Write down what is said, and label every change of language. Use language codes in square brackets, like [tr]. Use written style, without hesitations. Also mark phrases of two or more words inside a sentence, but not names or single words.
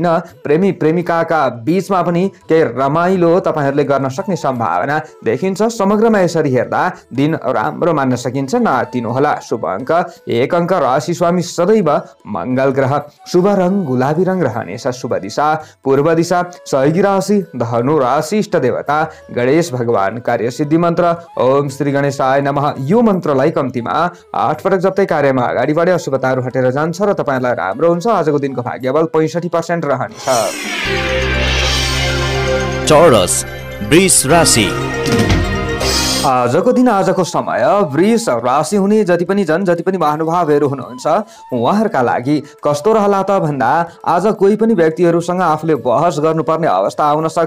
[ne] प्रेमी प्रेमिकाका बीचमा पनि केही रमाइलो तपाईहरूले गर्न सक्ने सम्भावना देखिन्छ। समग्रमा यसरी हेर्दा दिन राम्रो मान्न सकिन्छ। नआत्तिनुहोला। शुभ अङ्क 1 अङ्क। राशि स्वामी सदैव मङ्गल ग्रह। शुभ रङ गुलाबी रङ रहनेछ। शुभ दिशा पूर्व दिशा। सहयोगी राशि धनु राशि। इष्ट देवता गणेश भगवान। कार्य सिद्धि मन्त्र [sa] ओम श्री गणेशाय नमः। [ne] यो मन्त्रलाई कम्तीमा 8 पटक जप्दै कार्यमा अगाडि बढे अशुभताहरू हटेर जान्छ र तपाईलाई राम्रो हुन्छ। आजको दिनको भाग्यबल 65% रहनेछ। चौरस वृष राशि। आजको दिन आजको समय वृष राशि हुने जति पनि महानुभावहरू हुनुहुन्छ उहाँहरूका लागि कस्तो रहला त भन्दा आज कोही पनि व्यक्तिहरूसँग आफूले बहस गर्नुपर्ने अवस्था आउन सक्छ।